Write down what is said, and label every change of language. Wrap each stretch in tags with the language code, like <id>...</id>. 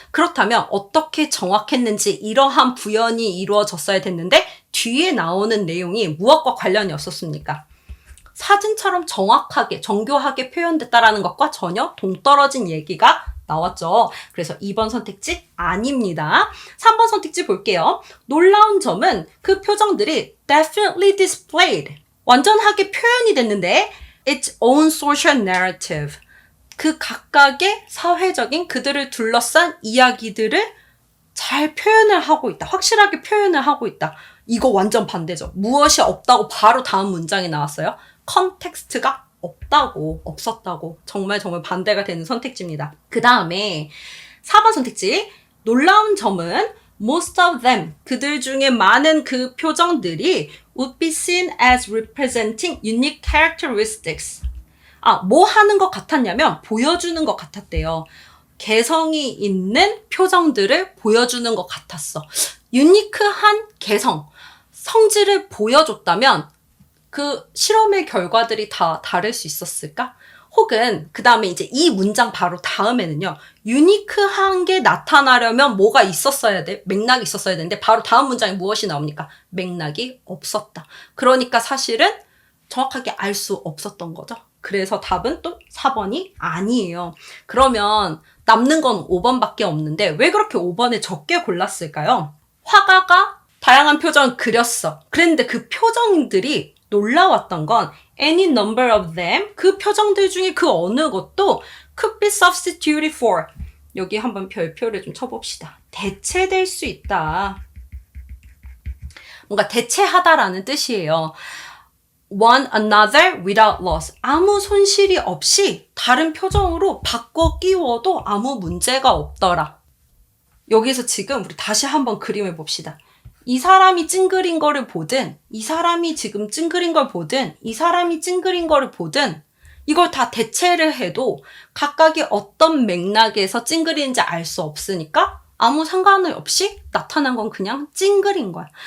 <ko>그렇다면 어떻게 정확했는지 이러한 부연이 이루어졌어야 됐는데 뒤에 나오는 내용이 무엇과 관련이 없었습니까? 사진처럼 정확하게 정교하게 표현됐다라는 것과 전혀 동떨어진 얘기가 나왔죠. 그래서 2번 선택지 아닙니다. 3번 선택지 볼게요. 놀라운 점은 그 표정들이</ko> <en>definitely displayed.</en> <ko>완전하게 표현이 됐는데</ko> <en>its own social narrative.</en> <ko>그 각각의 사회적인 그들을 둘러싼 이야기들을 잘 표현을 하고 있다. 확실하게 표현을 하고 있다. 이거 완전 반대죠. 무엇이 없다고 바로 다음 문장이 나왔어요. 컨텍스트가 없었다고 정말 반대가 되는 선택지입니다. 그 다음에 4번 선택지. 놀라운 점은</ko> <en>most of them,</en> <ko>그들 중에 많은 그 표정들이</ko> <en>would be seen as representing unique characteristics.</en> <ko>뭐 하는 것 같았냐면 보여주는 것 같았대요. 개성이 있는 표정들을 보여주는 것 같았어. 유니크한 개성, 성질을 보여줬다면 그 실험의 결과들이 다 다를 수 있었을까? 혹은 그 다음에 이제 이 문장 바로 다음에는요. 유니크한 게 나타나려면 뭐가 있었어야 돼? 맥락이 있었어야 되는데 바로 다음 문장에 무엇이 나옵니까? 맥락이 없었다. 그러니까 사실은 정확하게 알 수 없었던 거죠. 그래서 답은 또 4번이 아니에요. 그러면 남는 건 5번밖에 없는데 왜 그렇게 5번에 적게 골랐을까요? 화가가 다양한 표정을 그렸어. 그랬는데 그 표정들이 놀라웠던 건</ko> <en>any number of them,</en> <ko>그 표정들 중에 그 어느 것도</ko> <en>could be substituted for.</en> <ko>여기 한번 별표를 좀 쳐봅시다. 대체될 수 있다. 뭔가 대체하다라는 뜻이에요.</ko> <en>one another without loss.</en> <ko>아무 손실이 없이 다른 표정으로 바꿔 끼워도 아무 문제가 없더라. 여기서 지금 우리 다시 한번 그림을 봅시다. 이 사람이 찡그린 거를 보든, 이 사람이 지금 찡그린 걸 보든, 이 사람이 찡그린 거를 보든, 이걸 다 대체를 해도 각각이 어떤 맥락에서 찡그리는지 알 수 없으니까 아무 상관이 없이 나타난 건 그냥 찡그린 거야.</ko>